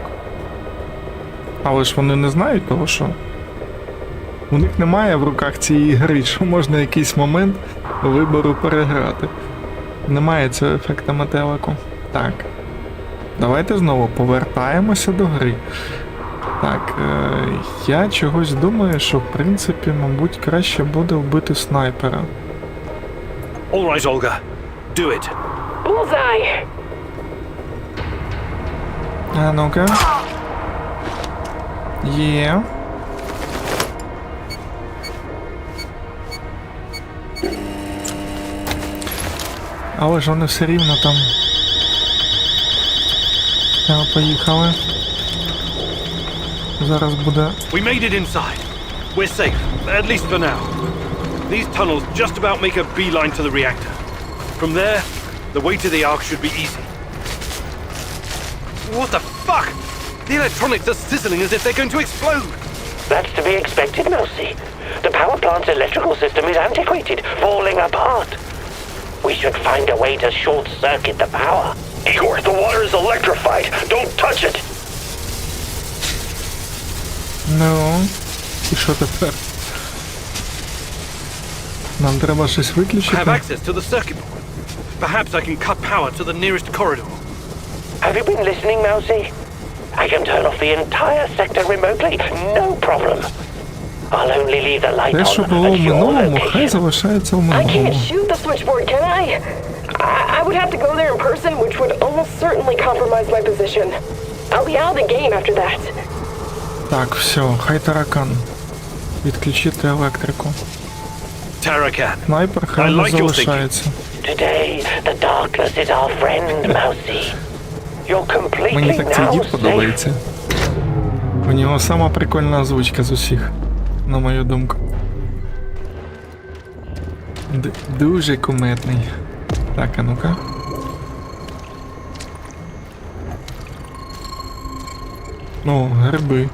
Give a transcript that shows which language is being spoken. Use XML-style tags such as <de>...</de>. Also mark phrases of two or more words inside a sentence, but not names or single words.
<uk>Але ж вони не знають того, що у них немає в руках цієї гри, що можна якийсь момент вибору переграти. Немає цього ефекту метелику. Так. Давайте знову повертаємося до гри. Так, я чогось думаю, що в принципі, мабуть, краще буде вбити снайпера.</uk> <en>All right, Olga. Do it. Bullseye!</en> <uk>А ну-ка. Є. Але ж вони все рівно там. Поїхали. Зараз буде.</uk> <en>We made it inside. We're safe, at least for now. These tunnels just about make a beeline to the reactor. From there, the way to the Ark should be easy. What the fuck? The electronics are sizzling as if they're going to explode. That's to be expected, Mousy. The power plant's electrical system is antiquated, falling apart. We should find a way to short-circuit the power. Igor, the water is electrified. Don't touch it.</en> <uk>Ну, і що тепер? Нам треба щось виключити?</uk> <en>I have access to the circuit board. Perhaps I can cut power to the nearest corridor. Have you been listening, Mousy? I can turn off the entire sector remotely. No problem. I'll only leave the light on</en> <uk>Те, що було в минулому, хай залишається в</uk> <en>I</en> <uk>минулому.</uk> <en>can't shoot the switchboard, can I? I would have to go there in person, which would almost certainly compromise my position. I'll be out of the game after that.</en> <uk>Так, все, хай таракан. Відключити електрику. Tarakan. Снайпер хай не залишається.</uk> <en>Today, the darkness is our friend, Mousy. You're completely</en> <uk>Мені так цей</uk> <en>now</en> <uk>дід</uk> <en>safe.</en> <uk>подобається. У нього сама прикольна озвучка з усіх, на мою думку. Дуже кумедний. Так, а ну-ка. О, гриби.</uk>